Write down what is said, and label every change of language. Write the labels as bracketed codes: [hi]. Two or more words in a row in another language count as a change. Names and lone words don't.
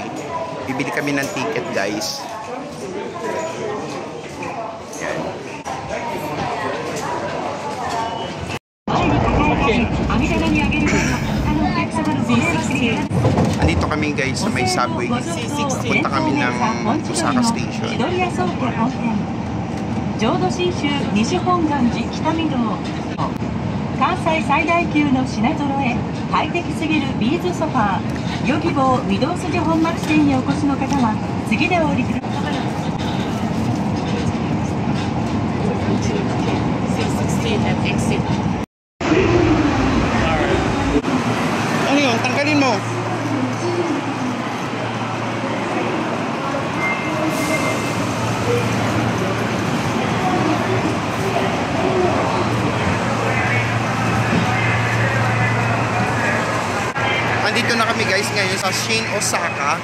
[tl] Bibili kami ng ticket guys. Andito kami guys sa may subway. Punta kami ng Osaka Station. [ja] 浄土真宗西本願寺北御堂。関西最大級の品揃え、快適すぎるビーズソファー、ヨギボー御堂筋本町店にお越しの方は次でお降りください。 [tl] Ano yun? Tanggalin mo. Andito na kami guys ngayon sa Shin Osaka.